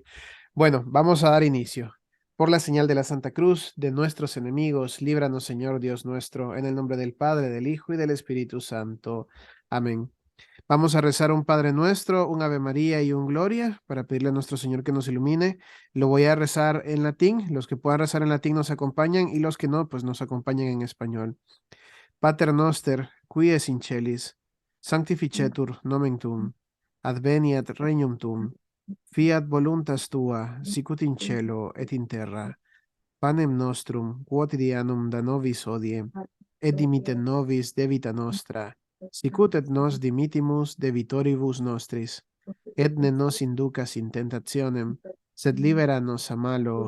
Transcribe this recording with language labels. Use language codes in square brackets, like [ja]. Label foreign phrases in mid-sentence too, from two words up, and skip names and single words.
[es] Bueno, vamos a dar inicio. Por la señal de la Santa Cruz, de nuestros enemigos, líbranos, Señor Dios nuestro, en el nombre del Padre, del Hijo y del Espíritu Santo. Amén. Vamos a rezar un Padre Nuestro, un Ave María y un Gloria para pedirle a nuestro Señor que nos ilumine. Lo voy a rezar en latín. Los que puedan rezar en latín nos acompañan y los que no, pues nos acompañan en español. [la] Pater Noster, qui es in celis, sanctificetur nomen tuum, adveniat regnum tuum, fiat voluntas tua, sicut in cielo et in terra. Panem nostrum quotidianum da nobis hodie, et dimitte nobis debita nostra, sicut et nos dimittimus debitoribus nostris, et ne nos inducas in tentationem, sed libera nos a malo.